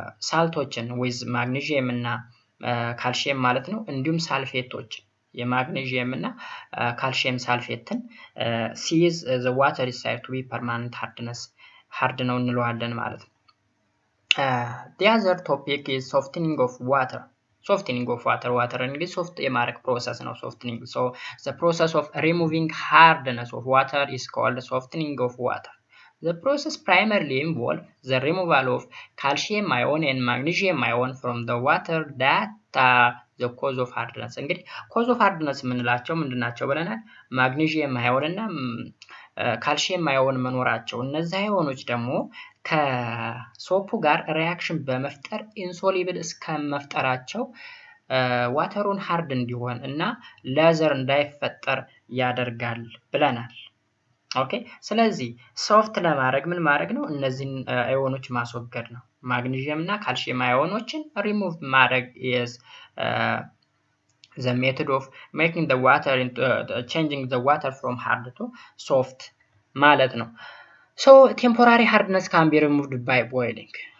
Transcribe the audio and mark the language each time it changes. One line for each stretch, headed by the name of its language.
Amharic: ሳልቶችን with ማግኒዥየም እና ካልሲየም ማለት ነው እንዲሁም ሳልፌቶችን የማግኒዥየም እና ካልሲየም ሳልፌትን ሲይዝ
English: the water is said to be permanent hard
Amharic: ነው እንለዋለን ማለት ነው።
English: the other topic is softening of water.
Amharic: Softening of water. Water እንግዲህ ሶፍት የማድረግ ፕሮሰስ ነው softening.
English: So the process of removing hardness of water is called softening of water. The process primarily involves the removal of calcium ion and magnesium ion from the water that are the cause of hardness.
Amharic: እንግዲህ
English: cause of hardness
Amharic: የምንላቸው ምንድናቸው ብለናል? ማግኒዥየም አዮን እና ካልሲየም አዮን መኖራቸው። እነዚህ አዮኖች ደግሞ ከሶፑ ጋር ሪያክሽን በመፍጠር ኢንሶሉብል እስከመፍጠራቸው ዋተሩን ሃርድ እንዲሆን እና ሌዘር እንዳይፈጠር ያደርጋል ብለናል። ኦኬ ስለዚህ ሶፍት ለማድረግ ምን ማድረግ ነው? እነዚህን አዮኖች ማስወገድ ነው። ማግኒዥየም እና ካልሲየም አዮኖችን ሪሙቭ ማድረግ
English: is the method of making the water into changing the water from hard to soft
Amharic: ማለት ነው።
English: So temporary hardness can be removed by boiling.